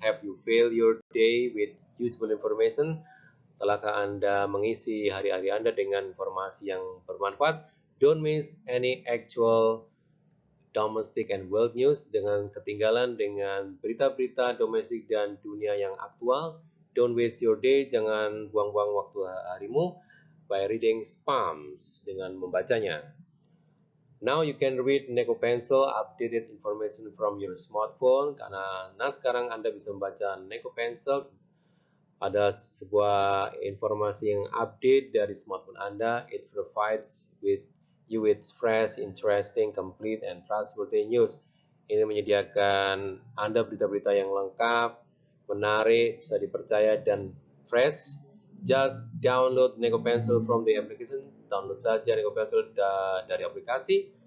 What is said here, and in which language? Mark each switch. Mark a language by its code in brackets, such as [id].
[en] Have you filled your day with useful information? [id] Telah Anda mengisi hari-hari Anda dengan informasi yang bermanfaat? [en] Don't miss any actual domestic and world news, [id] dengan ketinggalan dengan berita-berita domestik dan dunia yang aktual. [en] Don't waste your day, [id] jangan buang-buang waktu harimu [en] by reading spams, [id] dengan membacanya. [en] Now you can read Neko Pencil updated information from your smartphone. [id] Karena sekarang Anda bisa membaca Neko Pencil, ada sebuah informasi yang update dari smartphone Anda. [en] It provides you with fresh, interesting, complete, and trustworthy news. [id] Ini menyediakan Anda berita-berita yang lengkap, menarik, bisa dipercaya, dan fresh. [en] Just download Neko Pencil from the application. [id] Download saja Neko Pencil dari aplikasi.